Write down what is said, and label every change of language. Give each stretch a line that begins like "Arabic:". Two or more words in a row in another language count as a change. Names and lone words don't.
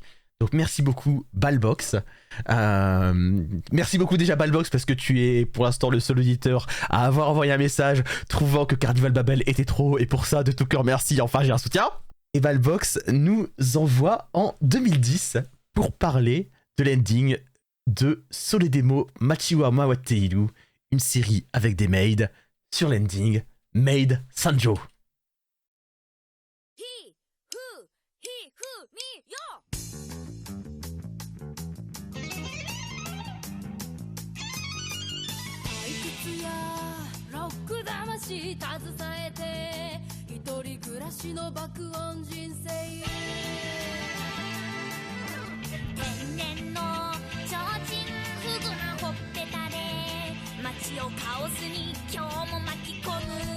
French: Donc merci beaucoup Balbox. Merci beaucoup déjà Balbox parce que tu es pour l'instant le seul auditeur à avoir envoyé un message trouvant que Carnival Babel était trop et pour ça de tout cœur merci, enfin j'ai un soutien. Et Balbox nous envoie en 2010 pour parler de l'ending de Soledemo Machiwa Mawateiru, une série avec des maids sur l'ending Maid Sanjo.
Japanese: 携えて一人暮らしの爆音人生天然の提灯フグなほっぺたで街をカオスに今日も巻き込む